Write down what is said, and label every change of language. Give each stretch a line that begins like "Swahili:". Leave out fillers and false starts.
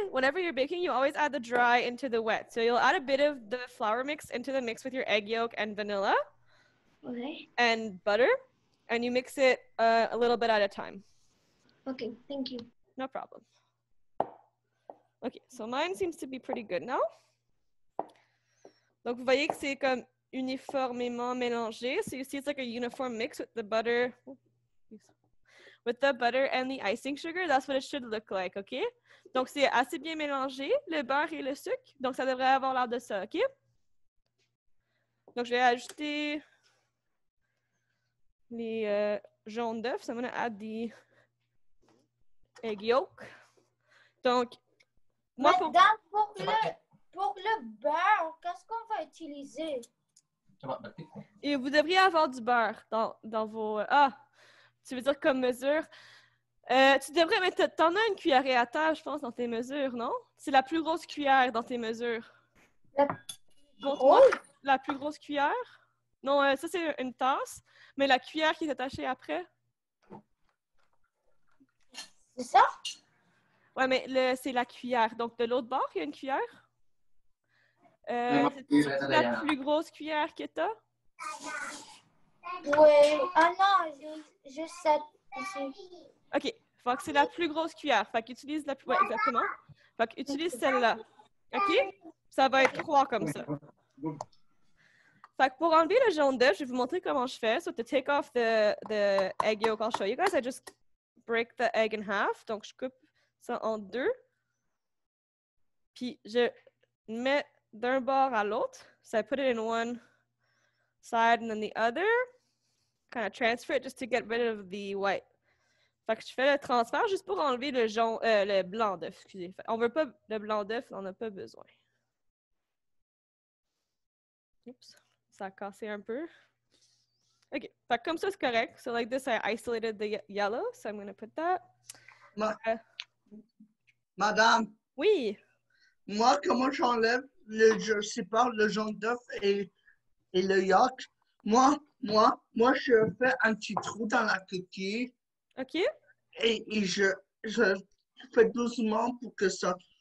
English: Whenever you're baking, you always add the dry into the wet. So you'll add a bit of the flour mix into the mix with your egg yolk and vanilla. Okay. And butter, and you mix it a little bit at a time. Okay, thank you. No problem. Okay, so mine seems to be pretty good now.
French: Donc, vous voyez que c'est comme uniformément mélangé.
English: So you see it's like a uniform mix with the butter. With the butter and the icing sugar, that's what it should look like, OK?
French: Donc, c'est assez bien mélangé, le beurre et le sucre. Donc, ça devrait avoir l'air de ça, OK? Donc, je vais ajouter les jaunes d'œufs.
English: So I'm going to add the egg yolk.
French: Donc, moi, Madame, pour le beurre, qu'est-ce qu'on va utiliser? Et vous devriez avoir du beurre dans vos... Ah, tu veux dire comme mesure? Tu devrais, mais t'en as une cuillerée à terre, je pense, dans tes mesures, non? C'est la plus grosse cuillère dans tes mesures. Montre-moi la plus grosse cuillère. Non, ça, c'est une tasse. Mais la cuillère qui est attachée après. C'est ça? Ouais, mais c'est la cuillère. Donc, de l'autre bord, il y a une cuillère. C'est la plus grosse cuillère que tu as? Oui. Ah non, j'ai cette ici. OK. Fait que c'est la plus grosse cuillère. Fait qu'utilise la plus... Ouais, exactement. Fait qu'utilise celle-là. OK? Ça va être 3 comme ça. Fait que pour enlever le jaune d'œuf, je vais vous montrer comment je fais.
English: So to take off the egg yolk, I'll show you guys. I just break the egg in half.
French: Donc, je coupe ça en 2. Puis, je mets d'un bord à l'autre.
English: So I put it in one side and then the other. Kind of transfer it just to get rid of the white.
French: Fait que je fais le transfert juste pour enlever le blanc d'œuf, excusez. On veut pas le blanc d'œuf, on n'a pas besoin. Oups, ça a cassé un peu. OK, fait que comme ça, c'est correct.
English: So like this, I isolated the yellow, so I'm going to put that.
French: Madame. Oui. Moi, comment j'enlève je sépare le jaune d'œuf et le yolk? Moi, je fais un petit trou dans la coquille. OK. Et je fais doucement pour que ça...